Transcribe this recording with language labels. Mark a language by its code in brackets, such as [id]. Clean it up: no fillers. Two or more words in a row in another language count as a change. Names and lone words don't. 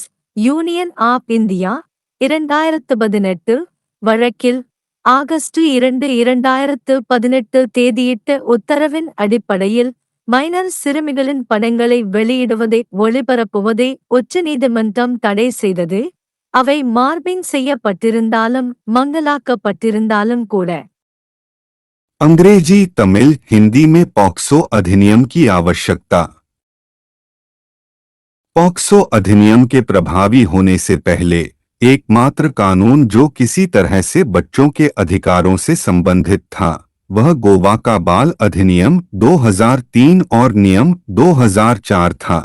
[ta] யூனியன் ஆப் இந்தியா 2018 வழக்கில் ஆகஸ்ட் 2, 2018 தேதியிட்ட உத்தரவின் அடிப்படையில் மைனர் சிறுமிகளின் படங்களை வெளியிடுவதை ஒளிபரப்புவதை உச்சநீதிமன்றம் தடை செய்தது. அவை மார்பிங் செய்யப்பட்டிருந்தாலும் மங்கலாக்கப்பட்டிருந்தாலும் கூட. [hi] अंग्रेजी, तमिल, हिंदी में पॉक्सो अधिनियम की आवश्यकता। पॉक्सो अधिनियम के प्रभावी होने से पहले एकमात्र कानून जो किसी तरह से बच्चों के अधिकारों से संबंधित था वह गोवा का बाल अधिनियम 2003 और नियम 2004 था।